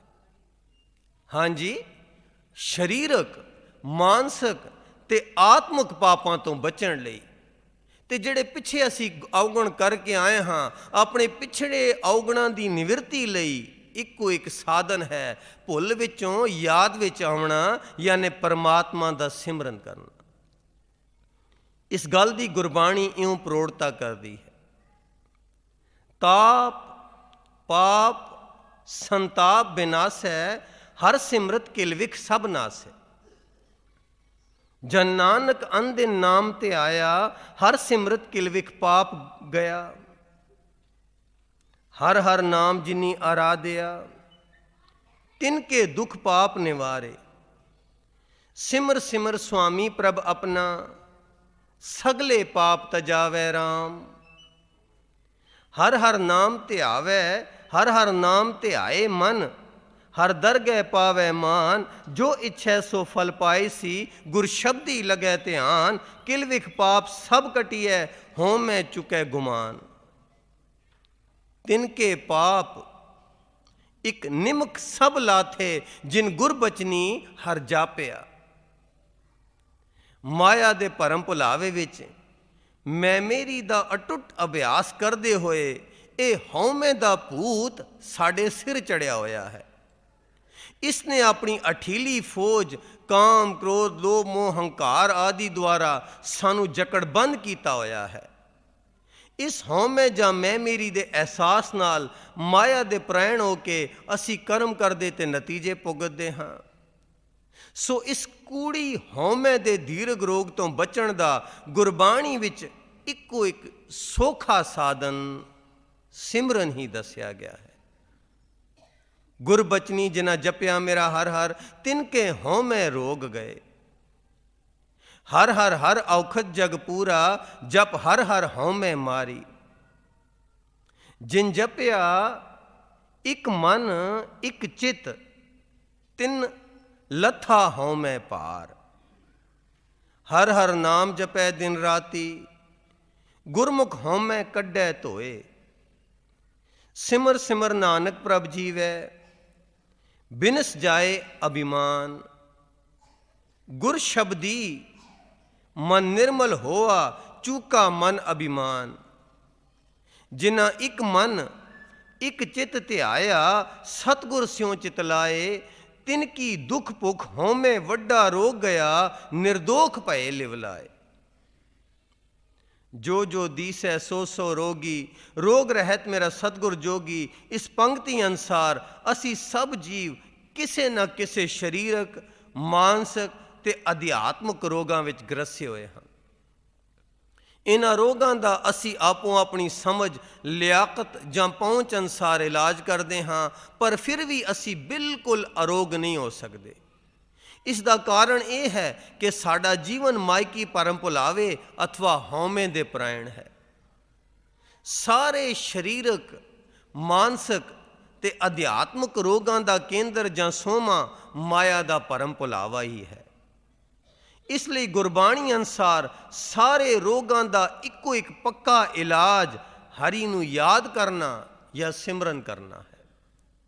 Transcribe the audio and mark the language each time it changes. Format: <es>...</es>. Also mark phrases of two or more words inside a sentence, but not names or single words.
<pa>ਹਾਂਜੀ, ਸਰੀਰਕ, ਮਾਨਸਿਕ ਤੇ ਆਤਮਿਕ ਪਾਪਾਂ ਤੋਂ ਬਚਣ ਲਈ ਤੇ ਜਿਹੜੇ ਪਿੱਛੇ ਅਸੀਂ ਔਗਣ ਕਰਕੇ ਆਏ ਹਾਂ ਆਪਣੇ ਪਿਛੜੇ ਔਗਣਾਂ ਦੀ ਨਿਵਰਤੀ ਲਈ ਇੱਕੋ ਇੱਕ ਸਾਧਨ ਹੈ ਭੁੱਲ ਵਿੱਚੋਂ ਯਾਦ ਵਿੱਚ ਆਉਣਾ, ਯਾਨੀ ਪਰਮਾਤਮਾ ਦਾ ਸਿਮਰਨ ਕਰਨਾ। ਇਸ ਗੱਲ ਦੀ ਗੁਰਬਾਣੀ ਇਉਂ ਪ੍ਰੋੜਤਾ ਕਰਦੀ ਹੈ। ਤਾਪ ਪਾਪ ਸੰਤਾਪ ਬਿਨਾਸੈ, ਹਰਿ ਸਿਮਰਤ ਕਿਲਵਿਖ ਸਭ ਨਾਸੈ। ਜਨ ਨਾਨਕ ਅਨਦਿਨੁ ਨਾਮ ਤੇ ਆਇਆ, ਹਰਿ ਸਿਮਰਤ ਕਿਲਵਿਖ ਪਾਪ ਗਇਆ। ਹਰਿ ਹਰਿ ਨਾਮੁ ਜਿਨੀ ਆਰਾਧਿਆ, ਤਿਨ ਕੇ ਦੁਖ ਪਾਪ ਨਿਵਾਰੇ। ਸਿਮਰਿ ਸਿਮਰਿ ਸੁਆਮੀ ਪ੍ਰਭੁ ਅਪਨਾ, ਸਗਲੇ ਪਾਪ ਤਜਾਵੈ ਰਾਮ। ਹਰਿ ਹਰਿ ਨਾਮ ਤੇ ਆਵੇ, ਹਰਿ ਹਰਿ ਨਾਮ ਤੇ ਆਏ ਮਨ। ਹਰਿ ਦਰਗਹ ਪਾਵੈ ਮਾਨੁ, ਜੋ ਇਛੈ ਸੋ ਫਲੁ ਪਾਏ ਸੀ। ਗੁਰ ਸਬਦੀ ਲਗੈ ਧਿਆਨੁ, ਕਿਲਵਿਖ ਪਾਪ ਸਭ ਕਟੀਐ, ਹਉਮੈ ਚੁਕੈ ਗੁਮਾਨੁ। ਤਿਨ ਕੇ ਪਾਪ ਇਕ ਨਿਮਖ ਸਭ ਲਾਥੇ, ਜਿਨ ਗੁਰ ਬਚਨੀ ਹਰਿ ਜਾਪਿਆ। ਮਾਇਆ ਦੇ ਭਰਮ ਭੁਲਾਵੇ ਵਿੱਚ ਮੈਂ ਮੇਰੀ ਦਾ ਅਟੁੱਟ ਅਭਿਆਸ ਕਰਦੇ ਹੋਏ ਇਹ ਹਉਮੈ ਦਾ ਭੂਤ ਸਾਡੇ ਸਿਰ ਚੜਿਆ ਹੋਇਆ ਹੈ। ਇਸ ਨੇ ਆਪਣੀ ਅੜੀਅਲ ਫ਼ੌਜ ਕਾਮ ਕ੍ਰੋਧ ਲੋਭ ਮੋਹ ਹੰਕਾਰ ਆਦਿ ਦੁਆਰਾ ਸਾਨੂੰ ਜਕੜਬੰਦ ਕੀਤਾ ਹੋਇਆ ਹੈ। ਇਸ ਹਉਮੈ ਜਾਂ ਮੈਂ ਮੇਰੀ ਦੇ ਅਹਿਸਾਸ ਨਾਲ ਮਾਇਆ ਦੇ ਪਰਾਇਣ ਹੋ ਕੇ ਅਸੀਂ ਕਰਮ ਕਰਦੇ ਤੇ ਨਤੀਜੇ ਭੁਗਤਦੇ ਹਾਂ। ਸੋ ਇਸ ਕੂੜੀ ਹਉਮੈ ਦੇ ਦੀਰਘ ਰੋਗ ਤੋਂ ਬਚਣ ਦਾ ਗੁਰਬਾਣੀ ਵਿੱਚ ਇੱਕੋ ਇੱਕ ਸੌਖਾ ਸਾਧਨ ਸਿਮਰਨ ਹੀ ਦੱਸਿਆ ਗਿਆ ਹੈ। ਗੁਰ ਬਚਨੀ ਜਿਨਾ ਜਪਿਆ ਮੇਰਾ ਹਰਿ ਹਰਿ, ਤਿਨ ਕੇ ਹਉਮੈ ਰੋਗ ਗਏ। ਹਰਿ ਹਰਿ ਹਰਿ ਅਉਖਧੁ ਜਗਿ ਪੂਰਾ, ਜਪਿ ਹਰਿ ਹਰਿ ਹਉਮੈ ਮਾਰੀ। ਜਿਨ ਜਪਿਆ ਇਕ ਮਨਿ ਇਕ ਚਿਤਿ, ਤਿਨ ਲਥਾ ਹਉਮੈ ਭਾਰੁ। ਹਰਿ ਹਰਿ ਨਾਮੁ ਜਪੈ ਦਿਨੁ ਰਾਤੀ, ਗੁਰਮੁਖਿ ਹਉਮੈ ਕਢੈ ਧੋਇ। ਸਿਮਰਿ ਸਿਮਰਿ ਨਾਨਕ ਪ੍ਰਭ ਜੀਵੈ, ਬਿਨਸਿ ਜਾਇ ਅਭਿਮਾਨੁ। ਗੁਰ ਸਬਦੀ ਮਨੁ ਨਿਰਮਲੁ ਹੋਆ, ਚੂਕਾ ਮਨਿ ਅਭਿਮਾਨੁ। ਜਿਨਾ ਇਕ ਮਨਿ ਇਕ ਚਿਤਿ ਧਿਆਇਆ, ਸਤਿਗੁਰ ਸਿਉ ਚਿਤੁ ਲਾਇ। ਤਿਨ ਕੀ ਦੁਖ ਭੁਖ ਹਉਮੈ ਵਡਾ ਰੋਗੁ ਗਇਆ, ਨਿਰਦੋਖ ਭਏ ਲਿਵ ਲਾਇ। ਜੋ ਜੋ ਦੀਸੈ ਸੋ ਸੋ ਰੋਗੀ, ਰੋਗ ਰਹਿਤ ਮੇਰਾ ਸਤਿਗੁਰੁ ਜੋਗੀ। ਇਸ ਪੰਕਤੀ ਅਨੁਸਾਰ ਅਸੀਂ ਸਭ ਜੀਵ ਕਿਸੇ ਨਾ ਕਿਸੇ ਸਰੀਰਕ, ਮਾਨਸਿਕ ਤੇ ਅਧਿਆਤਮਕ ਰੋਗਾਂ ਵਿੱਚ ਗ੍ਰਸੇ ਹੋਏ ਹਾਂ। ਇਨ੍ਹਾਂ ਰੋਗਾਂ ਦਾ ਅਸੀਂ ਆਪੋ ਆਪਣੀ ਸਮਝ ਲਿਆਕਤ ਜਾਂ ਪਹੁੰਚ ਅਨੁਸਾਰ ਇਲਾਜ ਕਰਦੇ ਹਾਂ, ਪਰ ਫਿਰ ਵੀ ਅਸੀਂ ਬਿਲਕੁਲ ਅਰੋਗ ਨਹੀਂ ਹੋ ਸਕਦੇ। ਇਸ ਦਾ ਕਾਰਨ ਇਹ ਹੈ ਕਿ ਸਾਡਾ ਜੀਵਨ ਮਾਇਕੀ ਭਰਮ ਭੁਲਾਵੇ ਅਥਵਾ ਹਉਮੈ ਦੇ ਪਰਾਇਣ ਹੈ। ਸਾਰੇ ਸਰੀਰਕ, ਮਾਨਸਿਕ ਤੇ ਅਧਿਆਤਮਕ ਰੋਗਾਂ ਦਾ ਕੇਂਦਰ ਜਾਂ ਸੋਮਾ ਮਾਇਆ ਦਾ ਭਰਮ ਭੁਲਾਵਾ ਹੀ ਹੈ। ਇਸ ਲਈ ਗੁਰਬਾਣੀ ਅਨੁਸਾਰ ਸਾਰੇ ਰੋਗਾਂ ਦਾ ਇੱਕੋ ਇੱਕ ਪੱਕਾ ਇਲਾਜ ਹਰਿ ਨੂੰ ਯਾਦ ਕਰਨਾ ਜਾਂ ਸਿਮਰਨ ਕਰਨਾ ਹੈ।</pa>